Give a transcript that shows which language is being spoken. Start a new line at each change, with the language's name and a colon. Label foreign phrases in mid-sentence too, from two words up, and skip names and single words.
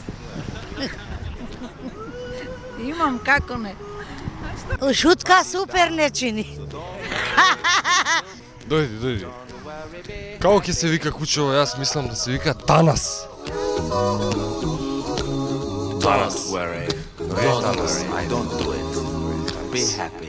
Macedonian: Имам, како не. Шутка супер не чини. Дојди. Како ќе се вика кучево? Јас мислам да се вика Танас. Танас.
English: Don't worry. I don't do it. Be happy.